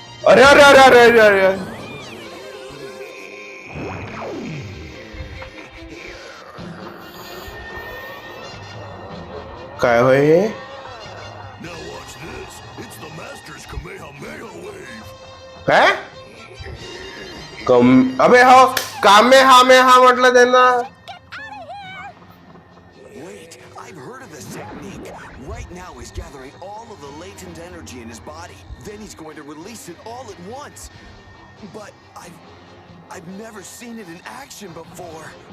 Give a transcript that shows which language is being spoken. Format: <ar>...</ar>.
<mr>अरे अरे अरे अरे अरे अरे, काय होय हे?</mr> <en>Now watch this. It's the master's Kamehameha wave.</en> <mr>काय अबे हो, कामे हा मे हा म्हटलं त्यांना.</mr> <en>Wait, I've heard of this technique. Right now he's gathering all of the latent energy in his body. Then he's going to release it all at once. But I've never seen it in action before.</en>